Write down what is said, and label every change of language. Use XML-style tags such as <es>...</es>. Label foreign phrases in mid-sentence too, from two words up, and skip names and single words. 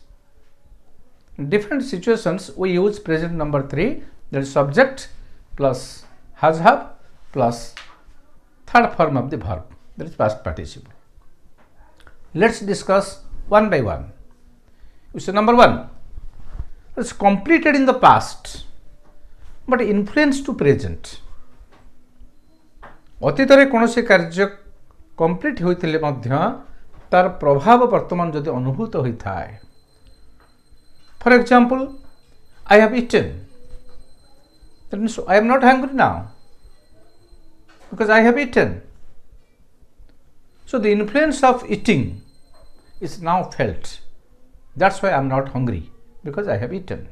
<en>In different situations we use present number 3, that is subject plus has have plus third form of the verb, that is past participle. Let's discuss one by one. You see, number 1, it is completed in the past but influence to present.</en> <or>ଅତୀତରେ କୌଣସି କାର୍ଯ୍ୟ କମ୍ପ୍ଲିଟ୍ ହୋଇଥିଲେ ମଧ୍ୟ ତାର ପ୍ରଭାବ ବର୍ତ୍ତମାନ ଯଦି ଅନୁଭୂତ ହୋଇଥାଏ.</or> <en>For example, I have eaten. That means I am not hungry now because I have eaten. So the influence of eating is now felt. That's why I am not hungry, because I have eaten.</en>